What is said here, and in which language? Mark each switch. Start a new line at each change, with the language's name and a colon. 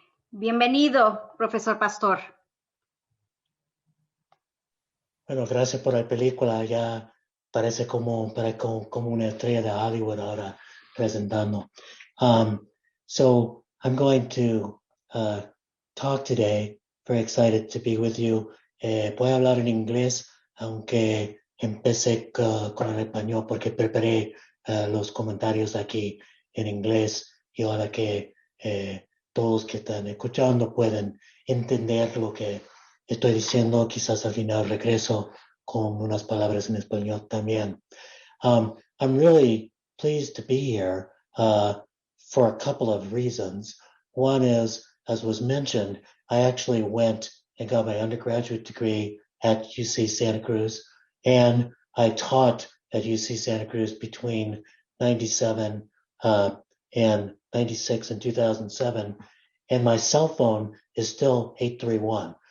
Spanish: Bienvenido, profesor Pastor. Bueno, gracias por la película. Ya parece como una estrella de Hollywood ahora presentando.
English: So I'm going to talk today. Very excited to be with you.
Spanish: Voy a hablar en inglés, aunque empecé con el español porque preparé los comentarios aquí en inglés y ahora que todos que están escuchando pueden entender lo que estoy diciendo, quizás al final regreso con unas palabras en español también.
English: I'm really pleased to be here for a couple of reasons. One is, as was mentioned, I actually went and got my undergraduate degree at UC Santa Cruz, and I taught at UC Santa Cruz between 97 and 96 and 2007, and my cell phone is still 831.